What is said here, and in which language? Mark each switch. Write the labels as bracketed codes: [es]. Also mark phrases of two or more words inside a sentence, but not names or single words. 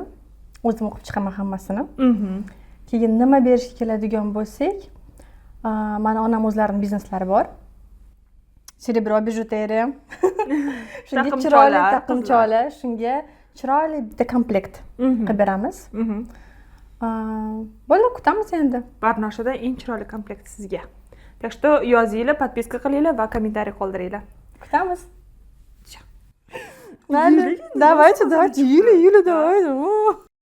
[uz] O'zim o'qib chiqaman hammasini. Keyin nima berishga keladigan bo'lsak, mana onam o'zlarining bizneslari bor. Cerebro bijuteriya. Shunga chiroyli taqimcholar, shunga chiroyli bitta komplekt qilib beramiz. Bo'ldi, kutamiz endi. Barnoshadan eng chiroyli komplekt sizga. [ru] Так что [uz] yozinglar, подписка qilinglar va kommentariy qoldiringlar. Kutamiz. Mayli. [ru] Давайте, Юля, давай.